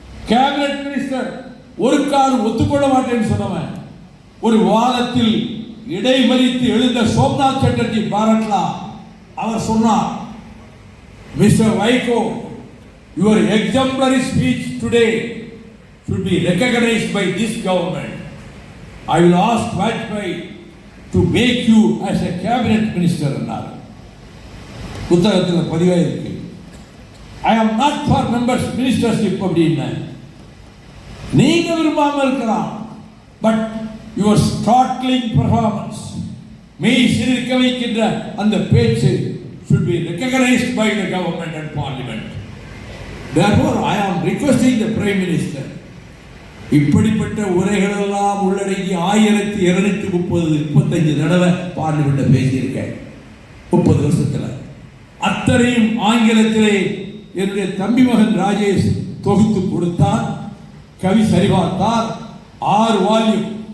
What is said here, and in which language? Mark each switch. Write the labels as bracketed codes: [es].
[ta] Cabinet minister ஒரு காலம் ஒத்துக்கொள்ள மாட்டேன்னு சொன்னவன். ஒரு வாதத்தில் இடைமறித்து எழுந்த சோம்நாத் சட்டர்ஜி பாரட்லா அவர் சொன்னார், mister Vaiko, [en] your exemplary speech today should be recognized by this government. I will ask Vajpayee to make you as a cabinet minister [ta] என்றார். புத்தகத்தில் பதிவாக இருக்கு. [en] I am not for members ministership [ta] அப்படின்னா நீங்க விரும்பாம இருக்கலாம். [en] but your startling performance [ta] மெய் சிரிக்க வைக்கின்ற அந்த பேச்சு [en] should be recognized by the government and parliament. Therefore I am requesting the prime minister, [ta] இப்படிப்பட்ட உரைகள் எல்லாம் உள்ளடங்கி 1235 தடவை பார்லிமெண்ட்ல பேசியிருக்கேன் 30 வருஷத்துல. அத்தனையும் ஆங்கிலத்திலே என்னுடைய தம்பி மகன் ராஜேஷ் தொகுத்து கொடுத்தார், கவி சரிபார்த்தார், 6 வால்யூம்.